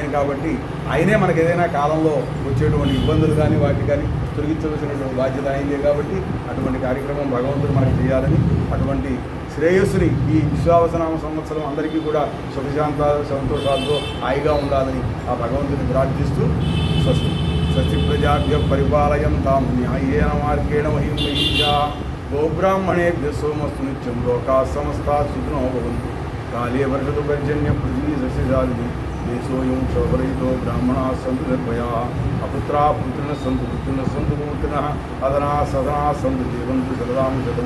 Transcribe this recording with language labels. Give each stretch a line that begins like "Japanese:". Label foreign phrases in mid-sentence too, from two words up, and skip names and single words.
Telugu: కాబట్టి ఆయనే మనకు ఏదైనా కాలంలో వచ్చేటువంటి ఇబ్బందులు కానీ వాటి కానీ తొలగించవలసినటువంటి బాధ్యత ఆయనదే. కాబట్టి అటువంటి కార్యక్రమం భగవంతుడు మనకు చేయాలని, అటువంటి శ్రేయస్సుని ఈ విశ్వావసనామ సంవత్సరం అందరికీ కూడా సుఖశాంత సంతోషాలతో హాయిగా ఉండాలని ఆ భగవంతుని ప్రార్థిస్తూ
Sanskrit: స్వస్తి స్వస్తి ప్రజాభ్య పరిపాలయంతాం న్యాయేన మార్గేణ మహిం మహిషా గోబ్రాహ్మణేభ్య సోమస్తు నిత్యం లోకా సమస్తా సుఖినో భవంతు. కాళే వర్షతు పర్జన్య పృథివీ సస్యశాలిని దేశోయం శోభరహితో బ్రాహ్మణా సంతు నిర్భయా అపుత్రా పుత్రిన సంతు పుత్రిన అదనా సదనా సంతు జీవంతు శరదాం శతం.